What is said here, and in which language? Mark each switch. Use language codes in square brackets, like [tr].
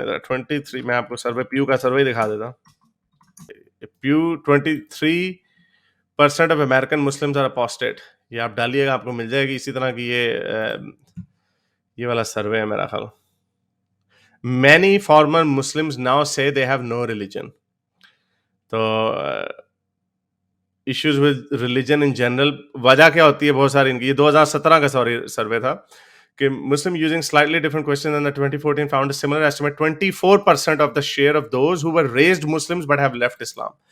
[hi] 23, मैं आपको सर्वे, प्यू का सर्वे दिखा देता हूं। प्यू 23% of American Muslims are apostate. ये आप डालिएगा, आपको मिल जाएगी इसी तरह की ये वाला सर्वे है मेरा ख्याल। [en] Many former Muslims now say they have no religion. [hi] तो [en] issues with religion in general, [hi] वजह क्या होती है बहुत सारी इनकी। ये 2017 का सर्वे था कि [en] Muslim using slightly different questions than the 2014 found a similar estimate, 24% of the share of those who were raised Muslims but have left Islam.